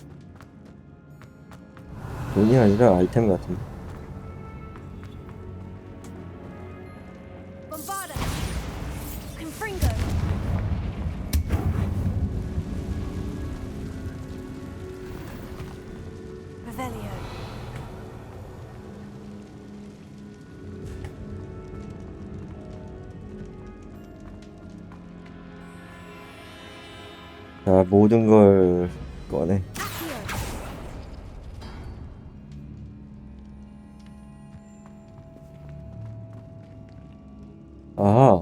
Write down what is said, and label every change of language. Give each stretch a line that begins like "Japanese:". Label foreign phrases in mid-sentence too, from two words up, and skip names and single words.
Korean: 문이 아니라 아이템 같은데.
Latin: Bombarda. Confringo. Revelio.
Korean: 자, 모든 걸 꺼내. 아하.